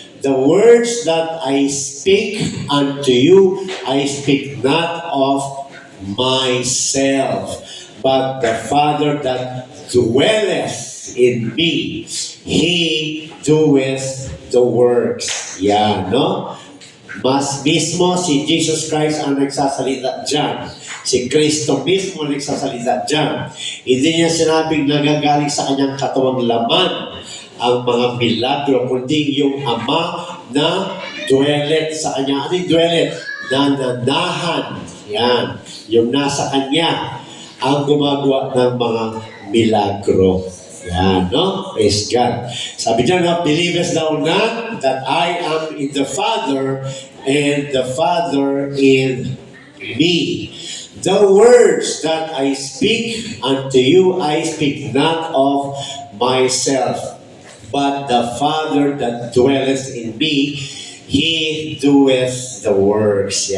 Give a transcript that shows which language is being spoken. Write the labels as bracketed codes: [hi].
[en] The words that I speak unto you, I speak not of myself, but the Father that dwelleth in me, He doeth the works. [tl] Yan, no? Mas mismo si Jesus Christ ang nagsasalita dyan. Si Kristo mismo ang nagsasalita dyan. Hindi niya sinabing nagagaling sa kanyang katawang laman ang mga milagro, kundi yung Ama na dwellet sa kanya. Ano yung dwellet? Nananahan. Yan. Yung nasa kanya ang gumagawa ng mga milagro. Yan, no? Praise God. Sabi niya, no, [en] believest thou not that I am in the Father and the Father in me? The words that I speak unto you, I speak not of myself, but the Father that dwelleth in me, He doeth the works.